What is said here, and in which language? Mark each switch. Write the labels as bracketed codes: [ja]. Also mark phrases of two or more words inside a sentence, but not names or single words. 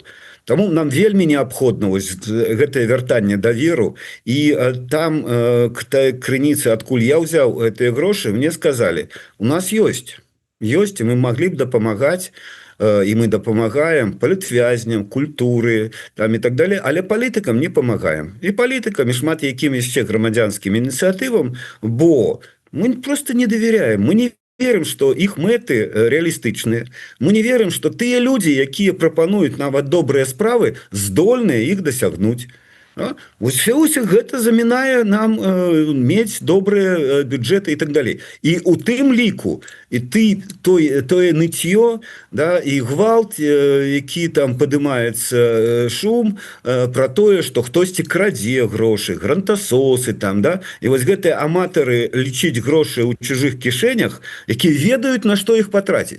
[be] Таму нам вельмі неабходна гэтае вяртанне даверу, і там крыніцы, адкуль я ўзяў гэтыя грошы, мне сказалі, у нас ёсць, і мы маглі б дапамагаць, і мы дапамагаем палітвязням, культуры там і так далее, але палітыкам не памагаем. І палітыкам, і шмат якім яшчэ грамадзянскім ініцыятывам, бо мы просто не давяряем, [ru] мы не верим, что их [be] мэты реалістычныя. [ru] Мы не верим, что [be] тыя людзі, якія прапануюць нават добрыя справы, здольныя іх дасягнуць. Вось гэта замінае нам мець добрыя бюджеты і так далей. І у тым ліку і тое ныццё, да, і гвалт, які там падымаецца шум пра тое, што хтосьці крадзе грошы, грантасосы там, да, і вось гэтыя аматары лічыць грошы ў чужых кішэнях, якія ведаюць, на што іх патраціць.